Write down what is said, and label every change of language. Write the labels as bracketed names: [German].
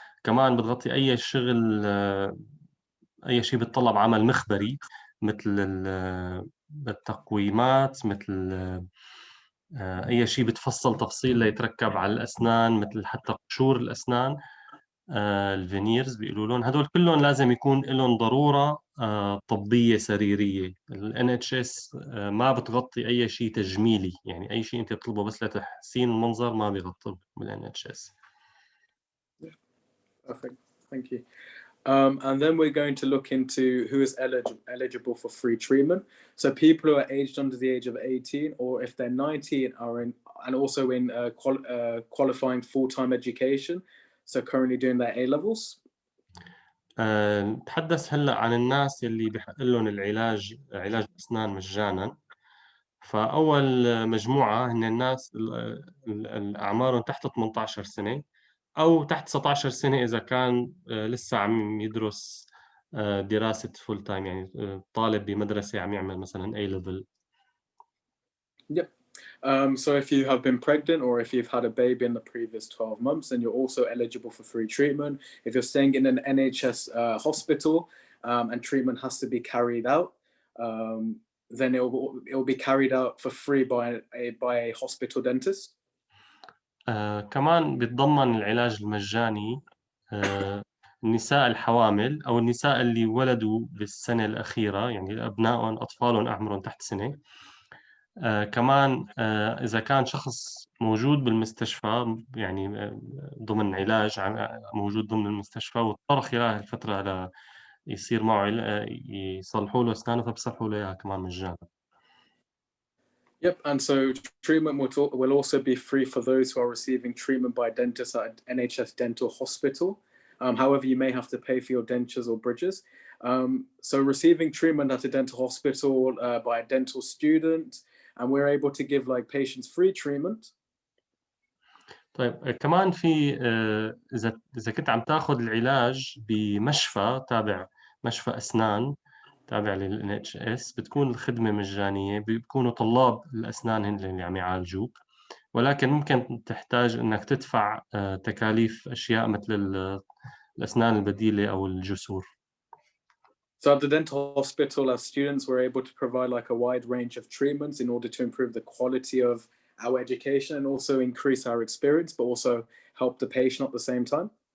[Arabic] كمان بتغطي أي شغل أي شيء بتطلب عمل مخبري، مثل التقويمات، مثل أي شيء بتفصل تفصيل ليتركب على الأسنان، مثل حتى قشور الأسنان، الفينيرز بيقولوا لهم. هدول كلهم لازم يكون لهم ضرورة طبية سريرية. ال NHS ما بتغطي أي شيء تجميلي، يعني أي شيء أنت بتطلبه بس لتحسين المنظر ما بيغطي بال NHS. [English] Perfect, thank you. And then we're going to look into who is eligible for free treatment. So people who are aged under the age of 18, or if they're 19, are in, and also in qualifying full-time education, so currently doing their A-levels. [Arabic] نتحدث هلا عن الناس اللي بحق لهم علاج الأسنان مجانا. فأول مجموعة هن الناس أعمارهم تحت 18 سنة أو تحت 19 سنة إذا كان لسه عم يدرس دراسة فول تايم، يعني طالب بمدرسة عم يعمل مثلا A level. [English] Yep. So if you have been pregnant or if you've had a baby in the previous 12 months, then you're also eligible for free treatment. If you're staying in an NHS hospital and treatment has to be carried out, then it will be carried out for free by a hospital dentist. [Arabic] كمان بيتضمن العلاج المجاني النساء الحوامل أو النساء اللي ولدوا بالسنة الأخيرة، يعني أبنائهم أطفالهم أعمرهم تحت سنة. كمان إذا كان شخص موجود بالمستشفى، يعني ضمن علاج موجود ضمن المستشفى واضطر خلال الفترة يصير معه يصلحوا له أسنانه، فبصلحوا له إياها كمان مجانا. [English] Yep, and so treatment will also be free for those who are receiving treatment by dentists at NHS Dental Hospital. However, you may have to pay for your dentures or bridges. So receiving treatment at a dental hospital by a dental student, and we're able to give like patients free treatment. [Arabic] طيب كمان في إذا كنت عم تاخذ العلاج بمشفى تابع مشفى أسنان تابع لل NHS، بتكون الخدمة مجانية، بيكونوا طلاب الأسنان هن اللي عم يعالجوك، ولكن ممكن تحتاج إنك تدفع تكاليف أشياء مثل الأسنان البديلة أو الجسور. [English] So at the dental hospital, as students, we're able to provide like a wide range of treatments in order to improve the quality of our education and also increase our experience, but also help the patient at the same time.